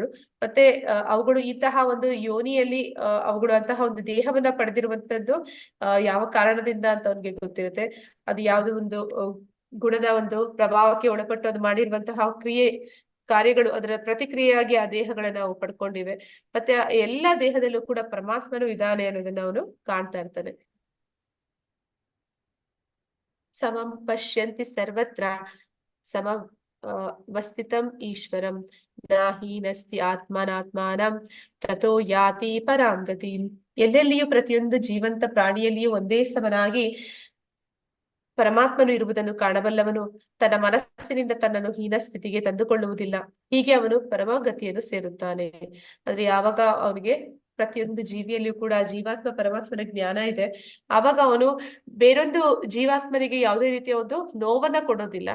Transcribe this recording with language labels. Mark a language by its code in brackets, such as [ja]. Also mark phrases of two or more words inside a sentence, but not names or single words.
[kn] ಮತ್ತೆ ಅವುಗಳು ಇಂತಹ ಒಂದು ಯೋನಿಯಲ್ಲಿ ಅವುಗಳು ಅಂತಹ ಒಂದು ದೇಹವನ್ನ ಪಡೆದಿರುವಂತದ್ದು ಯಾವ ಕಾರಣದಿಂದ ಅಂತ ಅವನಿಗೆ ಗೊತ್ತಿರುತ್ತೆ. ಅದು ಯಾವ್ದು ಒಂದು ಗುಣದ ಒಂದು ಪ್ರಭಾವಕ್ಕೆ ಒಳಪಟ್ಟು ಅದು ಮಾಡಿರುವಂತಹ ಕಾರ್ಯಗಳು ಅದರ ಪ್ರತಿಕ್ರಿಯೆಯಾಗಿ ಆ ದೇಹಗಳನ್ನ ನಾವು ಪಡ್ಕೊಂಡಿವೆ. ಮತ್ತೆ ಆ ಎಲ್ಲಾ ದೇಹದಲ್ಲೂ ಕೂಡ ಪರಮಾತ್ಮನು ಇದ್ದಾನೆ ಅನ್ನೋದನ್ನ ಅವನು ಕಾಣ್ತಾ ಇರ್ತಾನೆ. [sa] ಸಮಂ ಪಶ್ಯಂತಿ ಸರ್ವತ್ರ ಸಮಂ ವಸ್ಥಿತಂ ಈಶ್ವರಂ ನಾಹೀನಸ್ತಿ ಆತ್ಮನಾತ್ಮಾನಂ ತಥೋ ಯಾತಿ ಪರಾಂಗತಿ. [kn] ಎಲ್ಲೆಲ್ಲಿಯೂ ಪ್ರತಿಯೊಂದು ಜೀವಂತ ಪ್ರಾಣಿಯಲ್ಲಿಯೂ ಒಂದೇ ಸಮನಾಗಿ ಪರಮಾತ್ಮನು ಇರುವುದನ್ನು ಕಾಣಬಲ್ಲವನು ತನ್ನ ಮನಸ್ಸಿನಿಂದ ತನ್ನನ್ನು ಹೀನ ಸ್ಥಿತಿಗೆ ತಂದುಕೊಳ್ಳುವುದಿಲ್ಲ. ಹೀಗೆ ಅವನು ಪರಮಗತಿಯನ್ನು ಸೇರುತ್ತಾನೆ. ಅಂದ್ರೆ ಯಾವಾಗ ಅವನಿಗೆ ಪ್ರತಿಯೊಂದು ಜೀವಿಯಲ್ಲಿಯೂ ಕೂಡ ಜೀವಾತ್ಮ ಪರಮಾತ್ಮನ ಜ್ಞಾನ ಇದೆ, ಆವಾಗ ಅವನು ಬೇರೊಂದು ಜೀವಾತ್ಮನಿಗೆ ಯಾವುದೇ ರೀತಿಯ ಒಂದು ನೋವನ್ನ ಕೊಡೋದಿಲ್ಲ.